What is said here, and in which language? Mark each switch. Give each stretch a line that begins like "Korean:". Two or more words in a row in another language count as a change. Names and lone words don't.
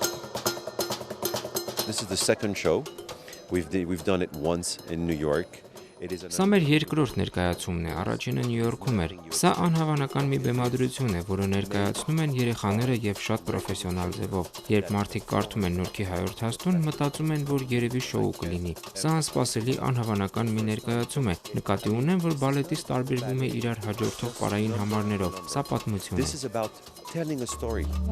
English: This is the second show. We've done it once in New York,
Armenian: Սա մեր երկրորդ ներկայացումն է, առաջինը Նյու Յորքում էր։ Սա անհավանական մի բեմադրություն է, որը ներկայացնում են երեխաները եւ շատ պրոֆեսիոնալ ձևով։ Երբ մարդիկ կարդում են Նորքի հայրդ հաստուն, մտածում են, որ երևի շոու կլինի։ Սա անսպասելի անհավանական մի ներկայացում է։ Նկատի ունեմ, որ բալետից տարբերվում է իրար հաջորդող պարային համարներով։ Սա պատմություն է։